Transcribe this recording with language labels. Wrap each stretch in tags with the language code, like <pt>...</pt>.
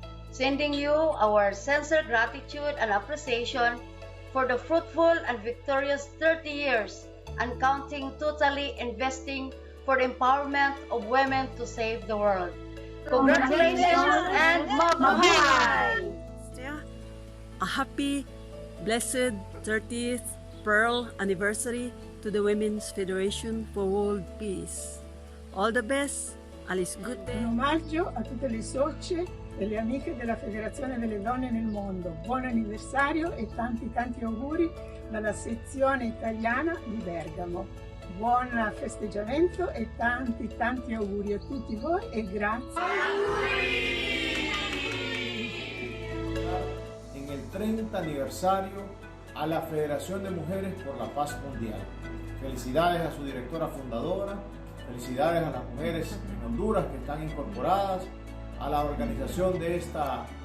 <en>Sending you our sincere gratitude and appreciation for the fruitful and victorious 30 years and counting, totally investing for the empowerment of women to save the world. Congratulations and mabuhay! A happy, blessed 30th Pearl Anniversary to the Women's Federation for World Peace. All the best, Alice Good Day.</en> <it>Un omaggio a tutte le socie e le amiche della Federazione delle Donne nel Mondo. Buon anniversario e tanti auguri dalla sezione italiana di Bergamo. Buon festeggiamento e tanti auguri a tutti voi e grazie.</it> <es>En el 30 aniversario a la Federación de Mujeres por la Paz Mundial. Felicidades a su directora fundadora, felicidades a las mujeres en Honduras que están incorporadas a la organización de esta.</es>